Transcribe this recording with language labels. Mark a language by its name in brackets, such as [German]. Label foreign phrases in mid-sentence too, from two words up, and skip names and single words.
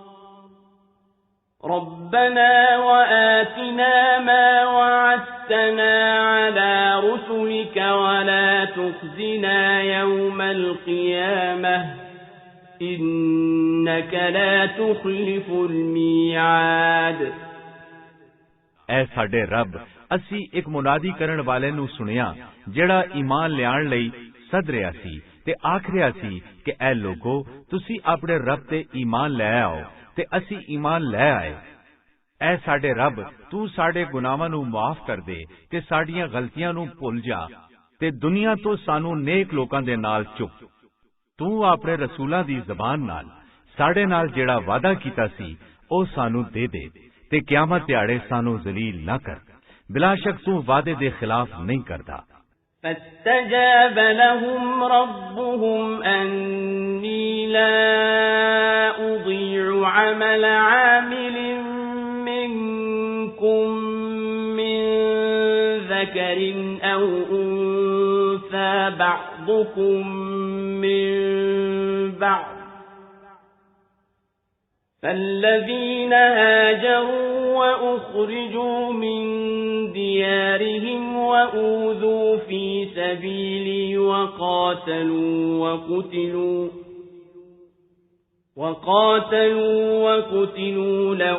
[Arabic] ربنا وآتنا ما وعدتنا على رسلك ولا تخزنا يوم القيامة إنك لا تخلف الميعاد। [Punjabi] اے ساڈے رب، اسی اک منادی کرن والے نوں سنیا جیڑا ایمان لیان لئی سد رہیا سی تے آکھ رہیا سی کہ اے لوگو، تسی اپنے رب تے ایمان لے آؤ تے اسی ایمان لے آئے. اے ساڈے رب، تو ساڈے گناہاں نوں معاف کر دے تے ساڈیاں غلطیاں نوں بھل جا تے دنیا تو سانوں نیک لوکاں دے نال چک. تو اپنے رسولاں دی زبان نال ساڈے نال جیڑا وعدہ کیتا سی او سانوں دے دے تے قیامت دیہاڑے سانوں ذلیل نہ کر. بلاشک تو وعدے دے خلاف نہیں کردا. [Arabic] فاستجاب لهم ربهم أني لا أضيع عمل عامل منكم من ذكر أو أنثى بعضكم من بعض فالذين هاجروا وأخرجوا من ديارهم وأوذوا في سبيلي وقاتلوا وقتلوا